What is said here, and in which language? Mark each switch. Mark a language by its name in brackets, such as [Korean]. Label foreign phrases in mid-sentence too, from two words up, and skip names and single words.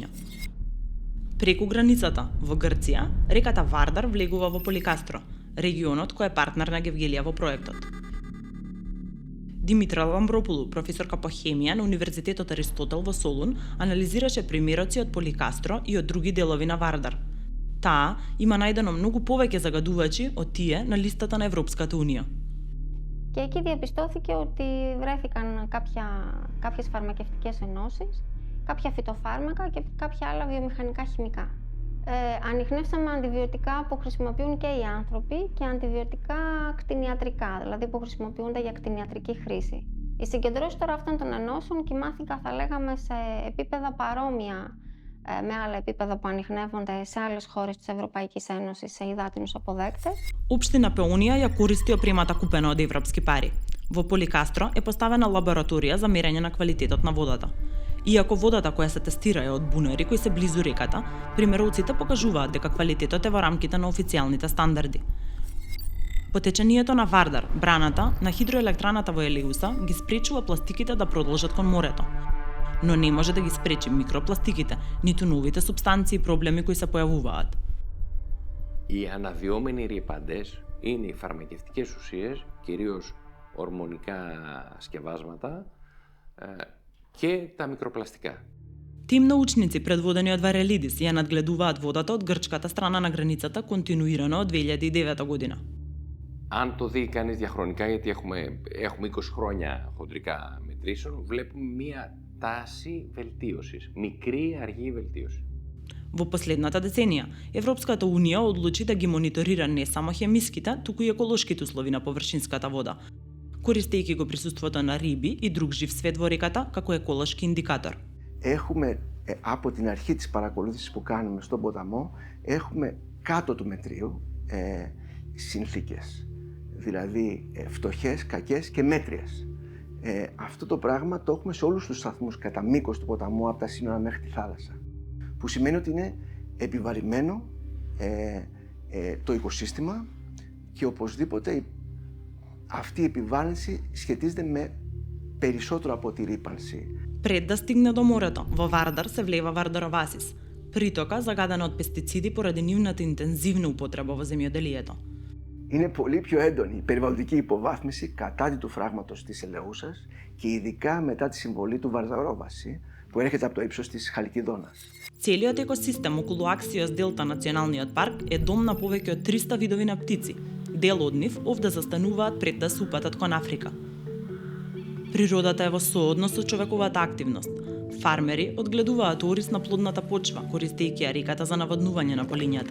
[Macedonian] Преку границата во Грција, реката Вардар влегува во Поликастро, регионот кој е партнер на Гевгелија во проектот. Димитра Ламбропулу, професорка по хемија на Универзитетот Аристотел во Солун, анализираше примероци од Поликастро и од други делови на Вардар. Таа има најдено многу повеќе загадувачи од тие на листата на Европската Унија. [Greek] Και εκεί διαπιστώθηκε ότι βρέθηκαν κάποιες φαρμακευτικές ενώσεις, κάποια φυτοφάρμακα και κάποια άλλα βιομηχανικά χημικά. Ανιχνεύσαμε αντιβιωτικά που χρησιμοποιούν και οι άνθρωποι και αντιβιωτικά κτηνιατρικά, δηλαδή που χρησιμοποιούνται για κτηνιατρική χρήση. Οι συγκεντρώσεις τώρα αυτών των ενώσεων κοιμάθηκαν, θα λέγαμε, σε επίπεδα παρόμοια με άλλα επίπεδα που ανιχνεύονται σε άλλες χώρες της Ευρωπαϊκής Ένωσης σε υδάτινους αποδέκτες. [Macedonian] Општина Пеунија ја користи опремата купена од европски пари. Во Поликастро е поставена лабораторија за мерење на квалитетот на водата. Иако водата која се тестира е од бунари кои се близу реката, примероците покажуваат дека квалитетот е во рамките на официјалните стандарди. Потечението на Вардар, браната на хидроелектраната во Елеуса, ги спречува пластиките да продолжат кон морето. Но не може да ги спречи микропластиките, ниту новите субстанции и проблеми кои се појавуваат. [Greek] Οι αναδυόμενοι ρυπαντές είναι οι φαρμακευτικές ουσίες, κυρίως ορμονικά σκευάσματα και τα μικροπλαστικά. [Macedonian] Тим научници предводени од Варелидис ја надгледуваат водата од грчката страна на границата континуирано од 2009 година. [Greek] Αν το δει κανείς διαχρονικά, γιατί έχουμε 20 χρόνια χοντρικά μετρήσεων, βλέπουμε μία τάση βελτίωσης, μικρή αργή βελτίωση. [Macedonian] Во последната деценија, Европската Унија одлучи да ги мониторира не само хемиските, туку и еколошките услови на површинската вода, користејќи го присуството на риби и друг жив свет во реката како еколошки индикатор. [Greek] Έχουμε από την αρχή της παρακολούθησης που κάνουμε στον ποταμό, έχουμε κάτω του μετρίου συνθήκες, δηλαδή φτωχές, κακές και μέτριες. Αυτό το πράγμα το έχουμε σε όλους τους σταθμούς κατά μήκος του ποταμού, από τα σύνορα μέχρι τη θάλασσα. Που σημαίνει ότι είναι επιβαρημένο το οικοσύστημα και οπωσδήποτε αυτή η επιβάρυνση σχετίζεται με περισσότερο από τη ρύπανση. [Macedonian] Пред да стигне до морето, во Вардар се влева Вардаровасис, притока загадена од пестициди поради нивната интензивна употреба во земјоделието. [Greek] Είναι πολύ πιο έντονη η περιβαλλοντική υποβάθμιση κατά του φράγματος της Ελεούσας και ειδικά μετά τη συμβολή του Βαρδαρόβαση που έρχεται από το ύψος της Χαλκιδόνας. [Macedonian] Целиот екосистем околу Аксиос Делта националниот парк е дом на повеќе од 300 видови на птици. Дел од нив овде застануваат пред да се упатат кон Африка. Природата е во сооднос со човековата активност. Фармери одгледуваат орис на плодната почва, користејќи ја реката за наводнување на полињата.